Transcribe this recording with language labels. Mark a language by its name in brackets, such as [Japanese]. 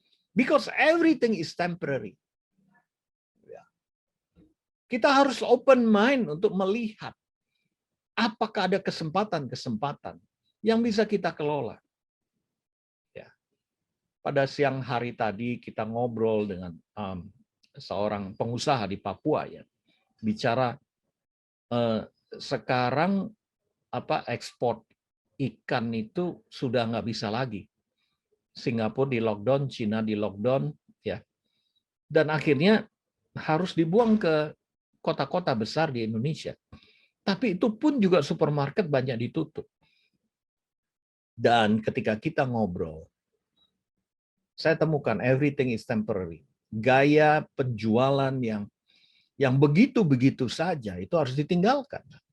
[English] Because everything is temporary. [Indonesian] Kita harus open mind untuk melihat apakah ada kesempatan-kesempatan yang bisa kita kelola. Ya. Pada siang hari tadi kita ngobrol dengan seorang pengusaha di Papua, ya, bicara sekarang ekspor ikan itu sudah nggak bisa lagi. Singapura di lockdown, Cina di lockdown, ya. Dan akhirnya harus dibuang ke kota-kota besar di Indonesia. Tapi itu pun juga supermarket banyak ditutup. Dan ketika kita ngobrol, saya temukan [English] everything is temporary. [Indonesian] Gaya penjualan yang begitu-begitu saja itu harus ditinggalkan.